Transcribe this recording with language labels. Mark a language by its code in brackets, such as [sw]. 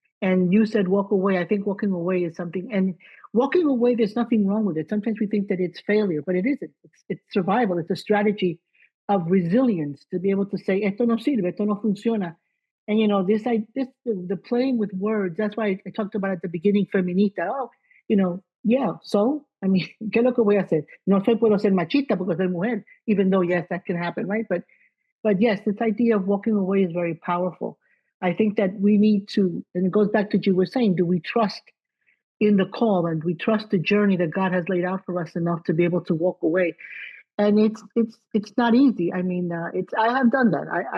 [en] And you said walk away. I think walking away is something. And walking away, there's nothing wrong with it. Sometimes we think that it's failure, but it isn't. It's survival. It's a strategy of resilience to be able to say, esto no sirve, esto no funciona. And the playing with words. That's why I talked about at the beginning, feminista. Oh, [es] Yeah, so, I mean, ¿qué es lo que voy a hacer? No puedo ser machista porque soy mujer, even though, yes, that can happen, right? [en] But yes, this idea of walking away is very powerful. I think that we need to, and it goes back to what you were saying, do we trust in the call and we trust the journey that God has laid out for us enough to be able to walk away? And it's not easy. I mean, I have done that.